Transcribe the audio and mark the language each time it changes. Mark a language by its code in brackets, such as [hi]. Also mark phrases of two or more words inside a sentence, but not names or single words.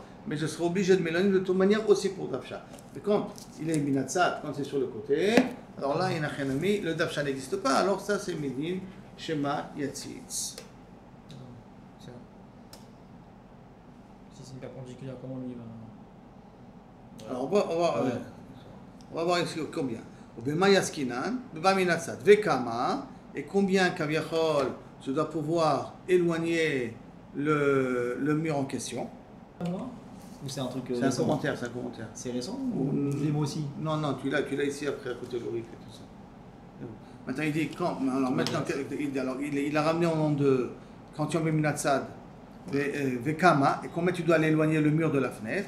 [fr] Mais je serai obligé de m'éloigner de toute manière aussi pour dafsha. Mais quand il est minatzat, quand c'est sur le côté, alors là, il y a un chénami, le dafsha n'existe pas, alors ça c'est [he] מדין שמא יציץ. [fr] Si c'est une perpendiculaire, comment on y va? Alors on va voir ici combien. [he] במה עסקינן, בבא מנצת, וכמה, [fr] et combien kaviachol je dois pouvoir éloigner le mur en question. Ou c'est un truc c'est récent? Un commentaire, c'est un commentaire. C'est récent ou les mots aussi? Non, tu l'as ici après à côté de l'orique et tout ça. Maintenant il dit quand, alors maintenant il a ramené au nom de quand tu en mets [he] מנצד, וכמה, [fr] et combien tu dois l'éloigner le mur de la fenêtre.